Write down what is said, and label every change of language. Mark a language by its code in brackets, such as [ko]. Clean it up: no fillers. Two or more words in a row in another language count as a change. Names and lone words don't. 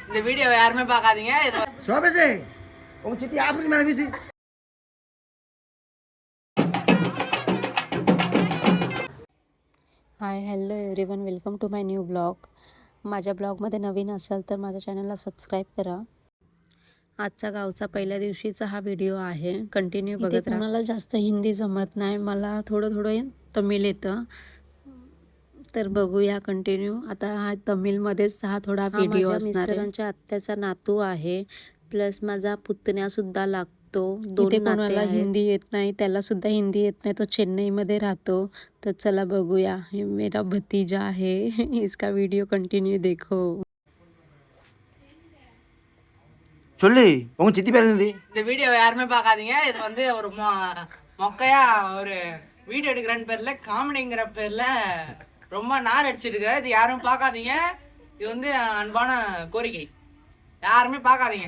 [ta] இந்த வீடியோ யாருமே பார்க்காதீங்க. இது சோபேசே உங்க சித்தி ஆஃபீஸ் மேல வீசி. [en] Hi hello everyone, welcome to my new blog. [mr] माझ्या ब्लॉगमध्ये नवीन असाल तर माझ्या चॅनलला सबस्क्राईब करा. आजचा गावचा पहिल्या दिवशीचा हा व्हिडिओ आहे. कंटिन्यू बघत राहा. मला जास्त हिंदी जमत नाही, मला थोडं थोडं तमिळ येतं, तर बघूया कंटिन्यू. आता हा तमिळमध्येच हा थोडा व्हिडिओ असणार आहे. मिस्टरांच्या आत्याचा नातू आहे, प्लस माझा पुतण्यासुद्धा लागतो. इथे कोणाला हिंदी येत नाही, त्याला सुद्धा हिंदी येत नाही, तो चेन्नईमध्ये राहतो. तर चला बघूया. [hi] हे मेरा भतीजा है, इसका वीडियो कंटिन्यू देखो. [ta] சொல்லு உங்க சித்தி பேர் என்னது? இந்த வீடியோ யாருமே பார்க்காதீங்க. இது வந்து ஒரு மொக்கையா ஒரு வீடியோ எடுக்கிறேன்னு பேர்ல, காமெடிங்கிற பேர்ல ரொம்ப நார் அடிச்சிட்டு இருக்கிற. இது யாரும் பார்க்காதீங்க. இது வந்து அன்பான கோரிக்கை, யாருமே பார்க்காதீங்க.